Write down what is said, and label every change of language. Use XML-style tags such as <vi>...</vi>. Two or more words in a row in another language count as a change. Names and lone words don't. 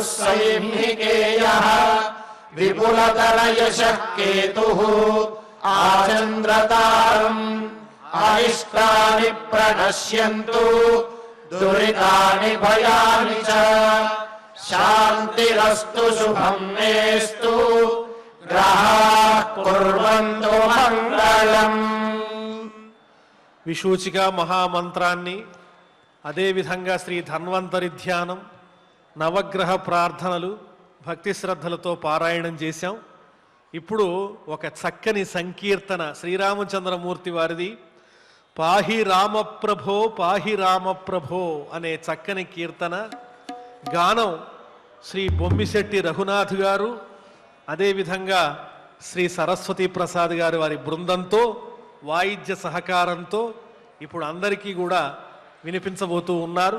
<sa>सैनिकेयः विपुलतरयशः केतुः आचन्द्रतारम् अरिष्टानि प्रणश्यन्तु दुरितानि भयानि च शान्तिरस्तु शुभम् मेस्तु ग्रहाः कुर्वन्तु मङ्गलम्।</sa> <te>విశూచిక మహామంత్రాన్ని అదేవిధంగా శ్రీ ధన్వంతరి ధ్యానం నవగ్రహ ప్రార్థనలు భక్తి శ్రద్ధలతో పారాయణం చేశాం. ఇప్పుడు ఒక చక్కని సంకీర్తన శ్రీరామచంద్రమూర్తి వారిది పాహి రామప్రభో పాహి రామప్రభో అనే చక్కని కీర్తన గానం శ్రీ బొమ్మిశెట్టి రఘునాథ్ గారు అదేవిధంగా శ్రీ సరస్వతి ప్రసాద్ గారు వారి బృందంతో వాయిద్య సహకారంతో ఇప్పుడు అందరికీ కూడా వినిపించబోతూ ఉన్నారు.</te>